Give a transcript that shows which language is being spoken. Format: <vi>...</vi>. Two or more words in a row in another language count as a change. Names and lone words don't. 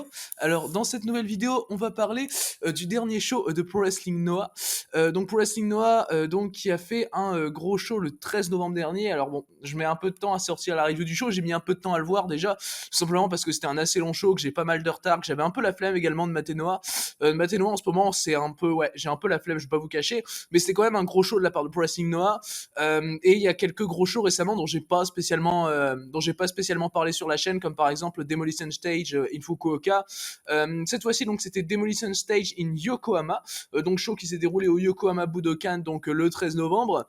<fr>Alors dans cette nouvelle vidéo, on va parler du dernier show de Pro Wrestling Noah. Donc Pro Wrestling Noah, donc qui a fait un gros show le 13 novembre dernier. Alors bon, je mets un peu de temps à sortir la review du show. J'ai mis un peu de temps à le voir déjà, tout simplement parce que c'était un assez long show, que j'ai pas mal de retard, que j'avais un peu la flemme également de mater Noah. Mater Noah en ce moment, c'est un peu, ouais, j'ai un peu la flemme, je vais pas vous cacher, mais c'était quand même un gros show de la part de Pro Wrestling Noah. Et il y a quelques gros shows récemment dont j'ai pas spécialement parlé sur la chaîne, comme par exemple Demolition Stage in Fukuoka. Cette fois-ci, donc, c'était Demolition Stage in Yokohama, donc show qui s'est déroulé au Yokohama Budokan, donc le 13 novembre.</fr>